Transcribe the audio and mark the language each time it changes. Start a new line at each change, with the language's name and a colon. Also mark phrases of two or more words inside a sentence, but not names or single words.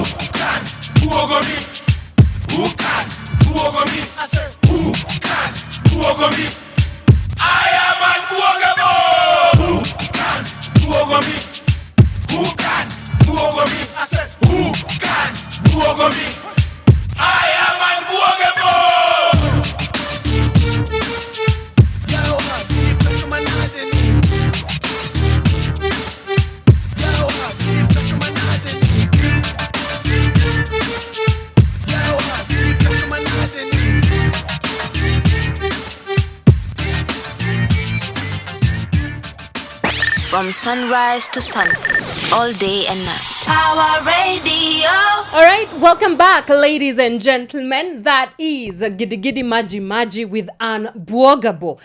English: Over me, over me, I say, over me. I am unbelievable. Over me. Over me, I said, who can move over me? I am unbelievable.
Luo (Kenya and Tanzania): Yawa, gini pek manadeni. Yawa, gini pek manadeni. Yawa, gini pek manadeni.
English: From sunrise to sunset, all day and night. Power Radio. All right, welcome back, ladies and gentlemen. That is Giddy Giddy Maji Maji with Ann Buogabo.